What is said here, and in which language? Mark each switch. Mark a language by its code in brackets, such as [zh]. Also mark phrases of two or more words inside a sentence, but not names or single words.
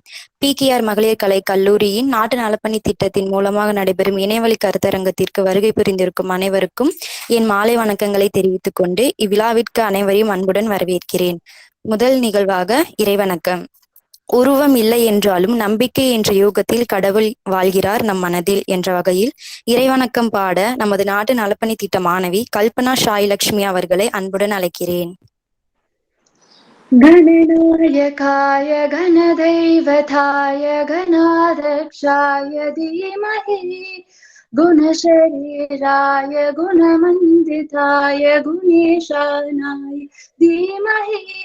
[ta] PKR மகளிர் கலை கல்லூரியின் நாட்டு நலப்பணி திட்டத்தின் மூலமாக நடைபெறும் இணையவழி கருத்தரங்கத்திற்கு வருகை புரிந்திருக்கும் அனைவருக்கும் என் மாலை வணக்கங்களை தெரிவித்துக் கொண்டு இவ்விழாவிற்கு அனைவரையும் அன்புடன் வரவேற்கிறேன். முதல் நிகழ்வாக இறைவணக்கம். உருவம் இல்லை என்றாலும் நம்பிக்கை என்ற யோகத்தில் கடவுள் வாழ்கிறார் நம் மனதில் என்ற வகையில் இறைவணக்கம் பாட நமது நாட்டு நலப்பணி திட்ட மாணவி கல்பனா ஷாய் லட்சுமி அவர்களை அன்புடன் அழைக்கிறேன். [sa] गणनायकाय गणदैवताय गणाध्यक्षाय धीमहि गुणशरीराय गुणमण्डिताय गुणेशानाय धीमहि